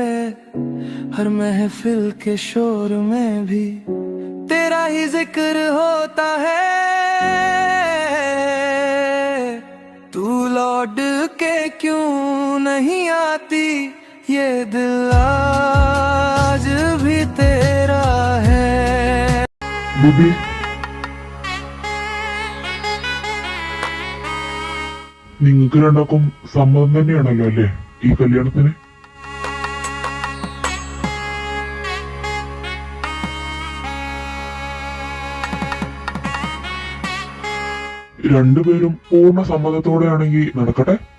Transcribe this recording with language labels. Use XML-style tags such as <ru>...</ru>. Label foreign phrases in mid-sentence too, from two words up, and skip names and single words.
<hi>हर महफिल के शोर में भी तेरा ही जिक्र होता है। तू लौट के क्यों नहीं आती, ये दिल आज भी तेरा है।</hi> <ml>ബിബി, നിങ്ങൾക്ക് രണ്ടാക്കും സമ്മതം തന്നെയാണല്ലോ അല്ലേ ഈ കല്യാണത്തിന്? രണ്ടുപേരും പൂർണ്ണ സമ്മതത്തോടെയാണെങ്കിൽ നടക്കട്ടെ.</ml>